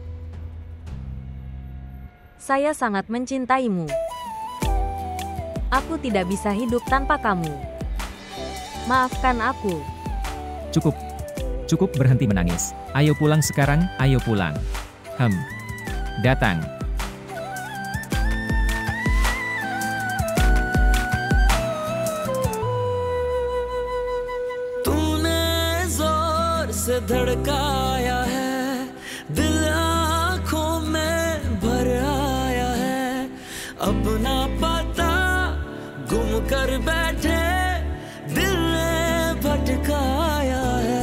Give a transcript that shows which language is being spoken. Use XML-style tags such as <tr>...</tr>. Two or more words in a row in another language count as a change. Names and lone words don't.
<id>Saya sangat mencintaimu. Aku tidak bisa hidup tanpa kamu. Maafkan aku. Cukup. Cukup berhenti menangis. Ayo pulang sekarang, ayo pulang. Datang.</id> <hi>तूने जोर से धड़काया है, दिल आंखों में भर आया है, अपना पता गुम कर बैठे दिल ने भटकाया है।</hi>